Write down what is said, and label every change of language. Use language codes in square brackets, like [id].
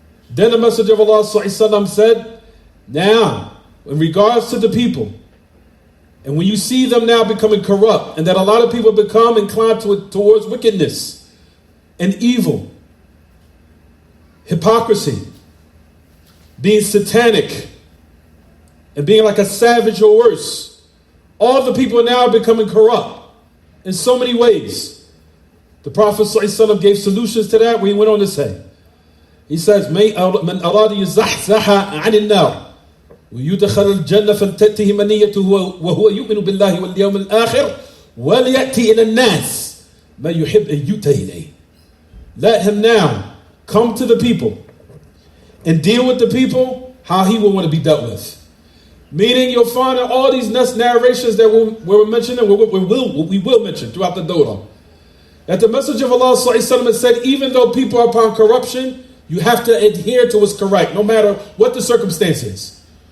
[en] Then the Messenger of Allah said, now, in regards to the people, and when you see them now becoming corrupt, and that a lot of people become inclined towards wickedness and evil, hypocrisy, being satanic, and being like a savage or worse, all the people now are becoming corrupt in so many ways. The Prophet ﷺ gave solutions to that when he went on to say, he says, [ar] مَنْ أَرَادَ يُزَحْزَحَ عَنِ النَّارِ وَيُدْخَلَ الْجَنَّةَ فَلْتَأْتِهِ مَنِيَّتُهُ وَهُوَ يُؤْمِنُ بِاللَّهِ وَالْيَوْمِ الْآخِرِ وَلْيَأْتِي إِلَى النَّاسِ مَنْ يُحِبْ أَنْ يُؤْتَى إِلَيْهِ. [en] Let him now come to the people and deal with the people how he will want to be dealt with. Meaning you'll find in all these narrations that we're mentioning, what we will mention throughout the Dawah, that the Messenger of Allah said, even though people are upon corruption, you have to adhere to what's correct, no matter what the circumstances.